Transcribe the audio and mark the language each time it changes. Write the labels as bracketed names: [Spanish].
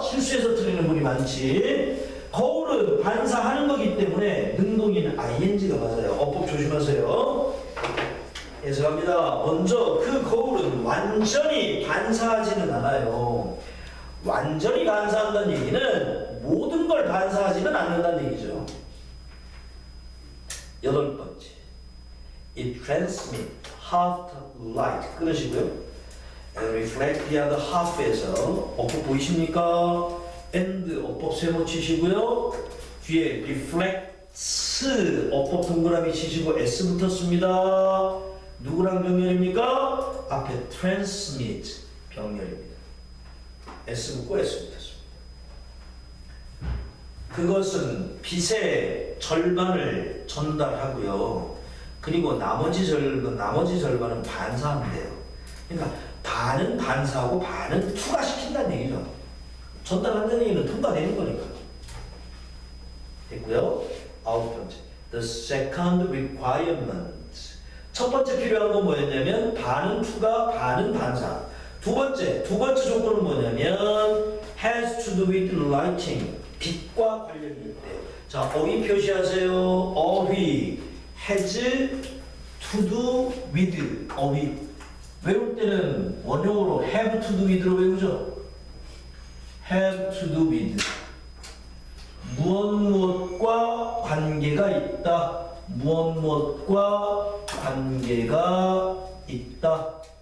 [Korean] 실수해서 틀리는 분이 많지. 거울은 반사하는 거기 때문에 능동이는 ing가 맞아요. 어법 조심하세요. 해석합니다. 먼저 그 거울은 완전히 반사하지는 않아요. 완전히 반사한다는 얘기는 모든 걸 반사하지는 않는다는 얘기죠. [English] 8번째, it transmits half light. [Korean] 끊으시고요. [English] and reflect the other half에서 [Korean] 어법 보이십니까? and 어법 세모 치시고요. 뒤에 reflects 어법 동그라미 치시고 s 붙었습니다. 누구랑 병렬입니까? 앞에 transmit 병렬입니다. s 붙고 s 붙었습니다. 그것은 빛의 절반을 전달하고요. 그리고 나머지 절반은 반사한대요. 그러니까 반은 반사하고 반은 투과시킨다는 얘기죠. 전달한다는 얘기는 통과되는 거니까. 됐고요. 9번째. [English] The second requirement. [Korean] 첫 번째 필요한 건 뭐였냐면 반은 투과, 반은 반사. 두 번째 조건은 뭐냐면 [English] has to do with lighting. [Korean] 빛과 관련이 있대. 자, 어휘 표시하세요. 어휘 has to do with. 어휘 외울 때는 원형으로 have to do with로 외우죠. [English] have to do with. [Korean] 무엇과 관계가 있다. 무엇과 관계가 있다.